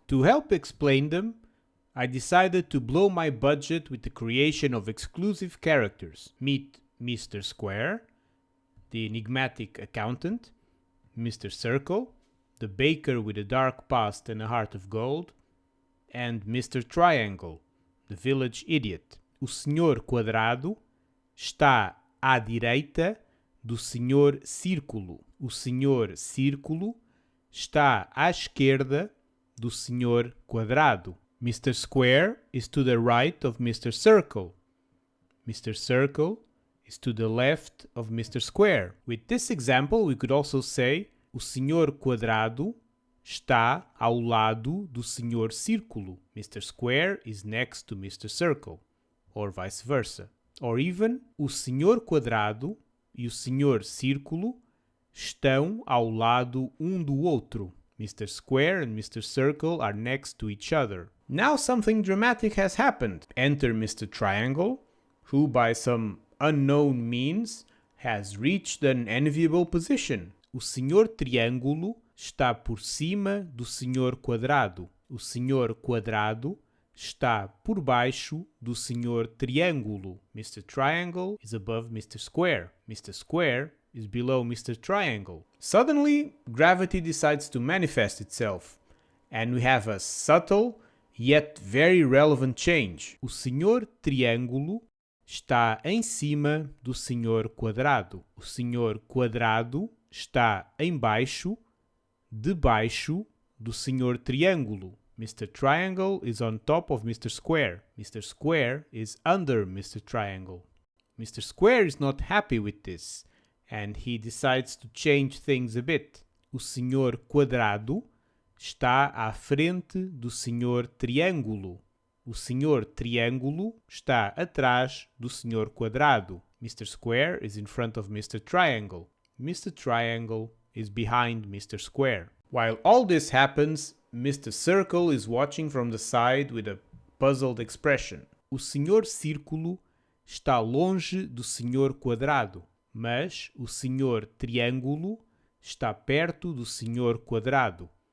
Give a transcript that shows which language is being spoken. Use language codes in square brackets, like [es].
[en] To help explain them, I decided to blow my budget with the creation of exclusive characters. Meet Mr. Square, the enigmatic accountant, Mr. Circle, the baker with a dark past and a heart of gold, and Mr. Triangle, the village idiot. [pt] O Senhor Quadrado está à direita do Senhor Círculo. O Senhor Círculo está à esquerda do Senhor Quadrado. [en] Mr. Square is to the right of Mr. Circle. Mr. Circle is to the left of Mr. Square. With this example, we could also say [pt] o Senhor Quadrado está ao lado do Senhor Círculo. [en] Mr. Square is next to Mr. Circle, or vice versa. Or even, [pt] o Senhor Quadrado e o Senhor Círculo estão ao lado do outro. [en] Mr. Square and Mr. Circle are next to each other. Now something dramatic has happened. Enter Mr. Triangle, who by some unknown means has reached an enviable position. [pt] O Senhor Triângulo está por cima do Senhor Quadrado. O Senhor Quadrado está por baixo do Senhor Triângulo. [en] Mr. Triangle is above Mr. Square. Mr. Square is below Mr. Triangle. Suddenly, gravity decides to manifest itself, and we have a subtle yet very relevant change. [pt] O Senhor Triângulo está em cima do Senhor Quadrado. O Senhor Quadrado está embaixo, debaixo do Senhor Triângulo. [en] Mr. Triangle is on top of Mr. Square. Mr. Square is under Mr. Triangle. Mr. Square is not happy with this, and he decides to change things a bit. [pt] O Senhor Quadrado está à frente do Senhor Triângulo. O Senhor Triângulo está atrás do Senhor Quadrado. [en] Mr. Square is in front of Mr. Triangle. Mr. Triangle is behind Mr. Square. While all this happens, Mr. Circle is watching from the side with a puzzled expression. [pt] O Senhor Círculo está longe do Senhor Quadrado, mas o Senhor Triângulo está perto do Senhor Quadrado.